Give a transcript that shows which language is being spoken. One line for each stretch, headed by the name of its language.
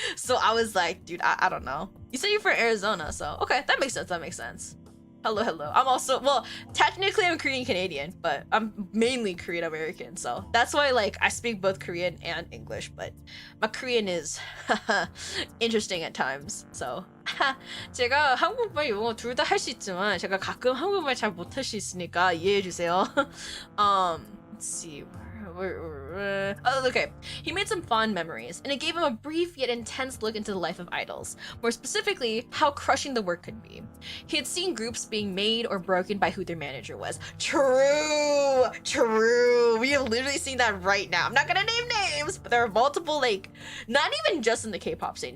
English: So I was like, dude, I don't know. You said you're from Arizona, so okay, that makes sense. Hello. I'm also, well, technically I'm Korean Canadian, but I'm mainly Korean American, so that's why like I speak both Korean and English, but my Korean is interesting at times.
Korean: So 제가 한국말, 영어 둘 다 할 수 있지만 제가 가끔 한국말 잘 못할 수 있으니까 이해해 주세요.
English: Let's see. Okay. He made some fond memories, and it gave him a brief yet intense look into the life of idols. More specifically, how crushing the work could be. He had seen groups being made or broken by who their manager was. True. We have literally seen that right now. I'm not gonna name names, but there are multiple, like, not even just in the K-pop scene.